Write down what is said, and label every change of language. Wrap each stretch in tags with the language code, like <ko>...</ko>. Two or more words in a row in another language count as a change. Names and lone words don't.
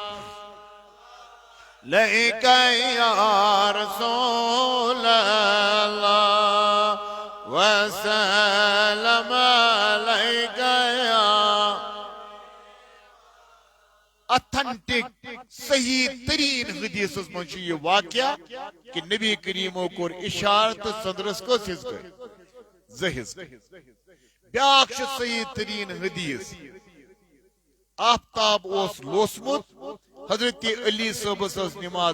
<ar>لئیک یا رسول اللہ وسلم علیک یا اتھنٹک</ar> <ks>صحیح ترین حدیثس من چھُ یہ واقعہ کہ نبی کریمو کوٚر اشارہ تہٕ ژٔنٛدرس کٔژ حصہٕ گٔے زٕ حصہٕ بیٛاکھ چھُ صحیح ترین حدیث آفتاب اوس لوسمُت حضرت علی صٲبس ٲس نماز</ks>